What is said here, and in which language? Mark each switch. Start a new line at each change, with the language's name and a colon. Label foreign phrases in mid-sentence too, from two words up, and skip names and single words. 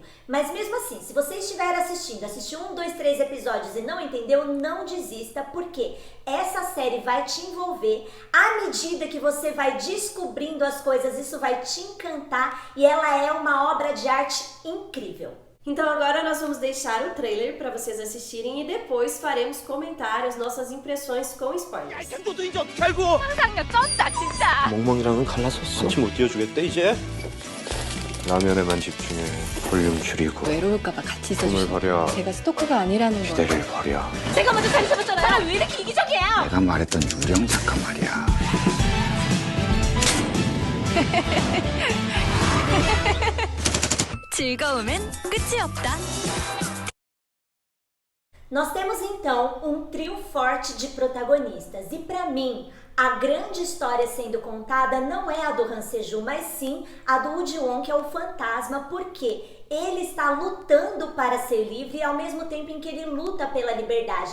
Portuguese: Mas mesmo assim, se você estiver assistiu 1, 2, 3 episódios e não entendeu, não desista, porque essa série vai te envolver. À medida que você vai descobrindo as coisas, isso vai te encantar e ela é uma obra de arte incrível. Então agora nós vamos deixar o trailer para vocês assistirem e depois faremos comentários, nossas impressões com spoilers.
Korean: 멍멍이랑은 갈라섰어. 같이 못 뛰어주겠대 이제? 라면에만 집중해. 볼륨 줄이고. 외로울까봐 같이 꿈을 있어주세요. 버려. 제가 스토커가 아니라는 거. 기대를 버려. 제가 먼저 자리 잡았잖아요. 사람 왜 이렇게 이기적이에요? 내가 말했던 유령 작가 말이야. 즐거움엔 끝이 없다.
Portuguese: Nós temos então um trio forte de protagonistas e para mim a grande história sendo contada não é a do Han Se-ju, mas sim a do Woo-ji-won, que é o fantasma, porque ele está lutando para ser livre e ao mesmo tempo em que ele luta pela liberdade.